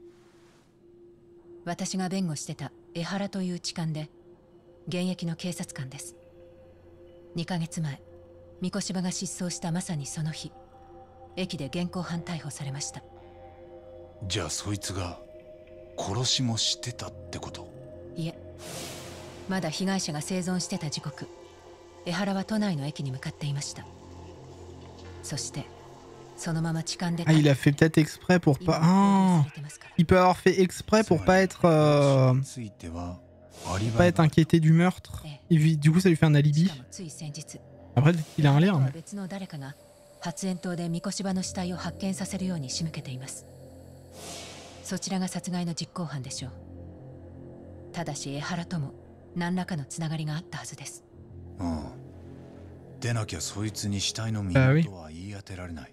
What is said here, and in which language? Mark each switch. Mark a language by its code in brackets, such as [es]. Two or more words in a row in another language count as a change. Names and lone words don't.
[ja] 私が弁護してた江原という痴漢で、現役の警察官です。2ヶ月前、三越柴が失踪したまさにその日、駅で現行犯逮捕されました。じゃあそいつが殺しもしてたってこと？いえ、まだ被害者が生存してた時刻、江原は都内の駅に向かっていました。そしてそのまま痴漢で。 [fr] Ah, il a fait peut-être exprès pour pas. Ah, il peut avoir fait exprès pour pas être inquiété du meurtre. Et du coup, ça lui fait un alibi. Après, il a un lien. Mais... [ja] 発煙筒で三越柴の死体を発見させるように仕向けています。そちらが殺害の実行犯でしょう。ただし江原とも何らかのつながりがあったはずです。ああ、でなきゃそいつに死体の身元は言い当てられない。